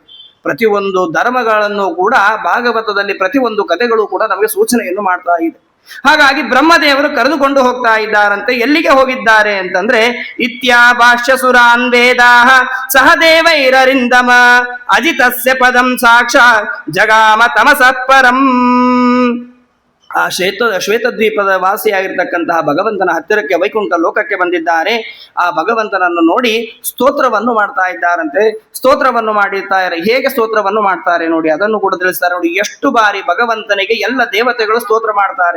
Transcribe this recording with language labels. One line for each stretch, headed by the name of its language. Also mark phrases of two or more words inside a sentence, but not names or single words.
Kannada: ಪ್ರತಿಯೊಂದು ಧರ್ಮಗಳನ್ನು ಕೂಡ ಭಾಗವತದಲ್ಲಿ ಪ್ರತಿಯೊಂದು ಕಥೆಗಳು ಕೂಡ ನಮಗೆ ಸೂಚನೆಯನ್ನು ಮಾಡ್ತಾ ಇದೆ. ಹಾಗಾಗಿ ಬ್ರಹ್ಮದೇವರು ಕರೆದುಕೊಂಡು ಹೋಗ್ತಾ ಇದ್ದಾರಂತೆ. ಎಲ್ಲಿಗೆ ಹೋಗಿದ್ದಾರೆ ಅಂತಂದ್ರೆ,
Sanskrit: ಇತ್ಯಾಭಾಷ್ಯ ಸುರಾನ್ ವೇದಾಹ ಸಹದೇವೈರರಿಂದಮ ಅಜಿತಸ್ಯ ಪದಂ ಸಾಕ್ಷಾತ್ ಜಗಾಮ ತಮಸಃ ಪರಂ.
Kannada: ಆ ಶ್ವೇತದ್ವೀಪದ ವಾಸಿಯಾಗಿರ್ತಕ್ಕಂತಹ ಭಗವಂತನ ಹತ್ತಿರಕ್ಕೆ ವೈಕುಂಠ ಲೋಕಕ್ಕೆ ಬಂದಿದ್ದಾರೆ. ಆ ಭಗವಂತನನ್ನು ನೋಡಿ ಸ್ತೋತ್ರವನ್ನು ಮಾಡ್ತಾ ಇದ್ದಾರಂತೆ. ಸ್ತೋತ್ರವನ್ನು ಮಾಡಿರ್ತಾರೆ. ಹೇಗೆ ಸ್ತೋತ್ರವನ್ನು ಮಾಡ್ತಾರೆ ನೋಡಿ, ಅದನ್ನು ಕೂಡ ತಿಳಿಸ್ತಾರೆ. ನೋಡಿ, ಎಷ್ಟು ಬಾರಿ ಭಗವಂತನಿಗೆ ಎಲ್ಲ ದೇವತೆಗಳು ಸ್ತೋತ್ರ ಮಾಡ್ತಾರೆ.